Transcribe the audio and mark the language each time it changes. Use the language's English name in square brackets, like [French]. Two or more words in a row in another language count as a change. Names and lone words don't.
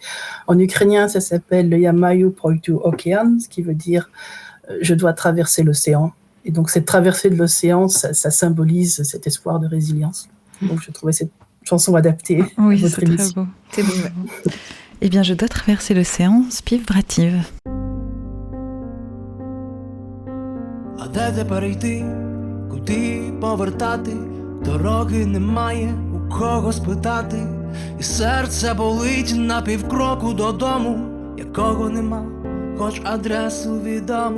[French] En ukrainien, ça s'appelle le Yamayu Proitu Okean, ce qui veut dire je dois traverser l'océan. Et donc cette traversée de l'océan, ça symbolise cet espoir de résilience. Donc je trouvais cette chanson adaptée à votre émission. C'est beau. Eh bien, je dois traverser l'océan, [Ukrainian] Спів братів. А де тепер йти, куди повертати, дороги немає, у кого спитати, і серце болить на півкроку додому, якого нема, хоч адресу відомо.